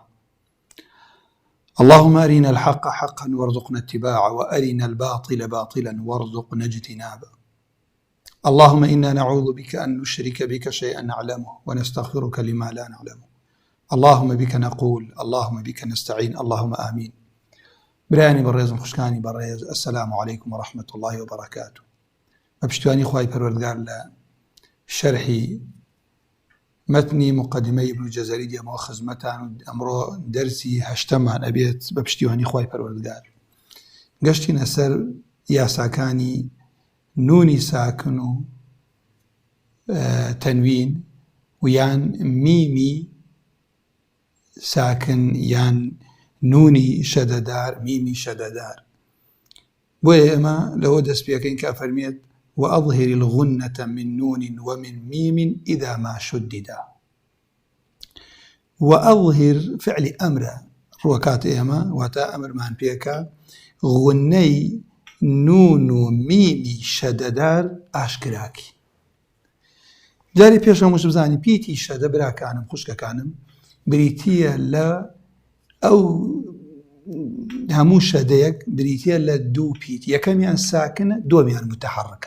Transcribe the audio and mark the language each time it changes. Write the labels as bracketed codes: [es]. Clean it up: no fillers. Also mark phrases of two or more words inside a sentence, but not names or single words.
[ar] اللهم أرنا الحق حقا وارزقنا اتباعه، وأرنا الباطل باطلا وارزقنا اجتنابه. اللهم إنا نعوذ بك أن نشرك بك شيئا نعلمه، ونستغفرك لما لا نعلمه. اللهم بك نقول، اللهم بك نستعين، اللهم آمين. [ckb] برایانی بەڕێزم خوشکانی بەڕێز، [ar] ئەسەلامو عەلەیکم وەڕەحمەتوڵڵاهی وبەڕەکاتوه. [ckb] بە پشتیوانی خوای پەروەردگار لە شەرحی مەتنی مقەدیمەی ئیبن جەزەری دێمەوە خزمەتان، و ئەمڕۆ دەرسی هەشتەمان ئەبێت بە پشتیوانی خوای پەروەردگار. گەشتینە سەر یاساکانی نونی ساکن و تەنوین، و یان میمی ساکن یان نونی شەدەدار، میمی شەدەدار. بۆیە ئێمە لەوە دەست پێکەین کە فەرمێت [ar] وأظهر الغنة من نون ومن ميم إذا ما شددا. وأظهر فعل أمر [ckb] ڕوەکات ئێمە واتە ئەمرمان پێکە غنەی نون و میمی شەدەدار ئاشکراکی. جاری پێش هەمووش بزانی پیتی شەدە براکانم خوشکەکانم بریتیە لە ئەو هەموو شەدەیەک بریتیە لە دوو پیت، یەکەمیان ساکنە، دووەمیان متحەڕکە.